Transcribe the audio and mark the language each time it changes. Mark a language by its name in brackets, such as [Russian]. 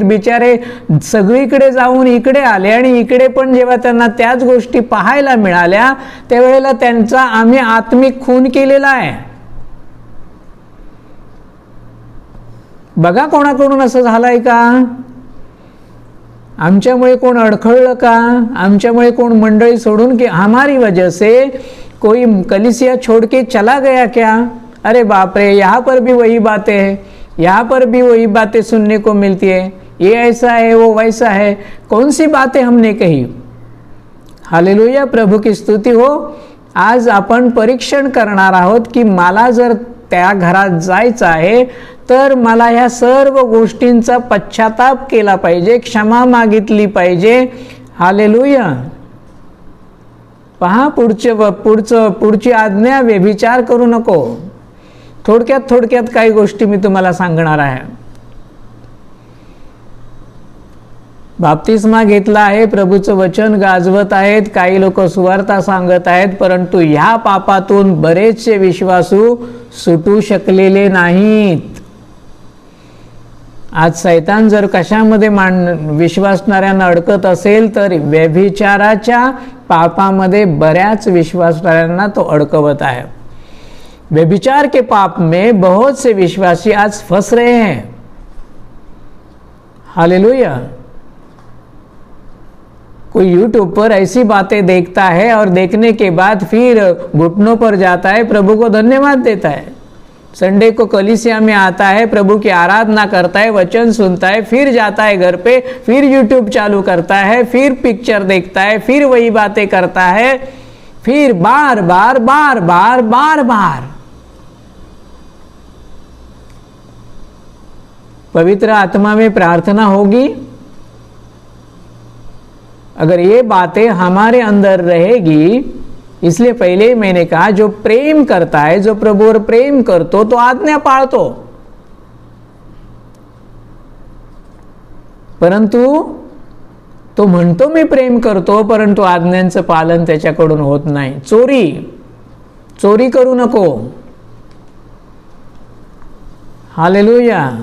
[Marathi] बिचारे सगळीकडे जाऊन इकडे आले आणि इकडे पण जेव्हा त्यांना त्याच गोष्टी पाहायला मिळाल्या त्यावेळेला त्यांचा आम्ही आत्मिक खून केलेला आहे. बघा कोणाकडून असं झालंय का? आमच्यामुळे कोण अडखळलं का? आमच्यामुळे कोण मंडळी सोडून की [Hindi] हमारी वजह से कोई कलीसिया छोड़ के चला गया क्या? अरे बाप रे, यहाँ पर भी वही बातें हैं, यहाँ पर भी वही बातें सुनने को मिलती है, ये ऐसा है वो वैसा है. कौन सी बातें हमने कही? हालेलुया, प्रभू की स्तुती हो. [Marathi] आज आपण परीक्षण करणार आहोत की मला जर त्या घरात जायचं आहे तर मला ह्या सर्व गोष्टींचा पश्चाताप केला पाहिजे, क्षमा मागितली पाहिजे. हालेलुया. पहा, पुढची आज्ञा, व्यभिचार करू नको. थोडक्यात काही गोष्टी मी तुम्हाला सांगणार आहे. बाप्तिस्मा घेतला आहे, प्रभूचं वचन गाजवत आहेत, काही लोक सुवार्ता सांगत आहेत, परंतु ह्या पापातून बरेचसे विश्वासू सुटू शकलेले नाहीत. आज शैतान जर कशामध्ये विश्वासणाऱ्यांना अडकत असेल तर व्यभिचाराच्या पापामध्ये बऱ्याच विश्वासणाऱ्यांना तो अडकवत आहे. [Hindi] व्यभिचार के पाप में बहुत से विश्वासी आज फंस रहे हैं. हालेलुया. कोई यूट्यूब पर ऐसी बातें देखता है और देखने के बाद फिर घुटनों पर जाता है, प्रभु को धन्यवाद देता है. संडे को कलीसिया में आता है, प्रभु की आराधना करता है, वचन सुनता है, फिर जाता है घर पे, फिर यूट्यूब चालू करता है, फिर पिक्चर देखता है, फिर वही बातें करता है, फिर बार बार. पवित्र आत्मा में प्रार्थना होगी. अगर ये बातें हमारे अंदर रहेगी, इसलिए पहले ही मैंने कहा जो प्रेम करता है, [Marathi] जो प्रभुवर प्रेम करतो तो आज्ञा पाळतो. परंतु तो म्हणतो मी प्रेम करतो, परंतु आज्ञांचं पालन त्याच्याकडून होत नाही. चोरी करू नको. हालेलुया.